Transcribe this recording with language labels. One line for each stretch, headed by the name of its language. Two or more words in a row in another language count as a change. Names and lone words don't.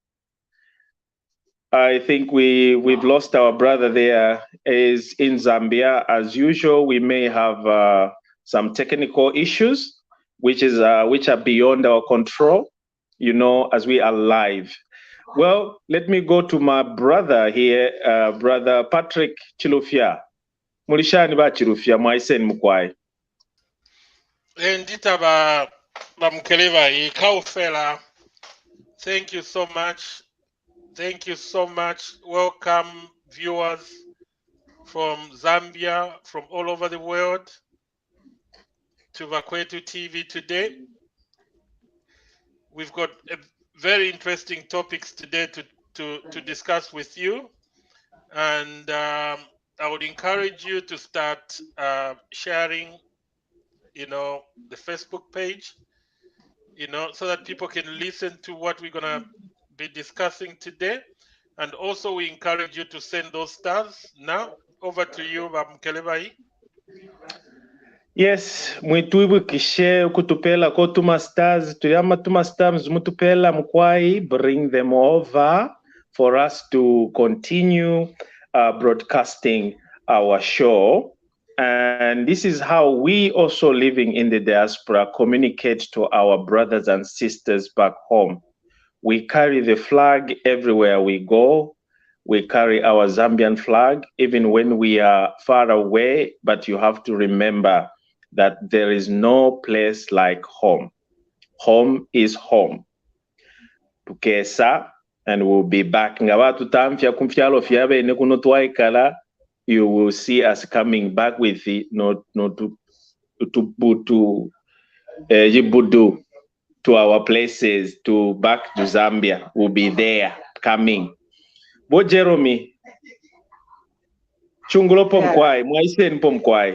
English: I think we've lost our brother there. Is in Zambia. As usual, we may have some technical issues, which are beyond our control, you know, as we are live. Well, let me go to my brother here, brother Patrick Chilufya.
Bemba: Mulishani ba Chilufya, mwaisen mukwai. Endita ba mkeleva ikaufela.
English: Thank you so much. Thank you so much. Welcome, viewers from Zambia, from all over the world, to Bakwetu TV today. We've got very interesting topics today to discuss with you. And I would encourage you to start sharing, you know, the Facebook page, you know, so that people can listen to what we're going to be discussing today. And also we encourage you to send those stars. Now over to you, Mkelebai.
Bemba: Yes, mwituibu kishe kutupela kotuma stars tuyama tuma stars mutupela mkwai,
English: bring them over for us to continue broadcasting our show. And this is how we also living in the diaspora communicate to our brothers and sisters back home. We carry the flag everywhere we go. We carry our Zambian flag, even when we are far away. But you have to remember that there is no place like home. Home is home. Tukesa, and we'll be back.
Bemba: Nga tutambya kumfyalo fyabe ne kuno twaikala.
English: You will see us coming back with the no to Yibudu, to our places, to back to Zambia. We'll be there coming.
Bemba: Bo Jerome, Chungulo Pomkwai, Mwaisen Pomkwai.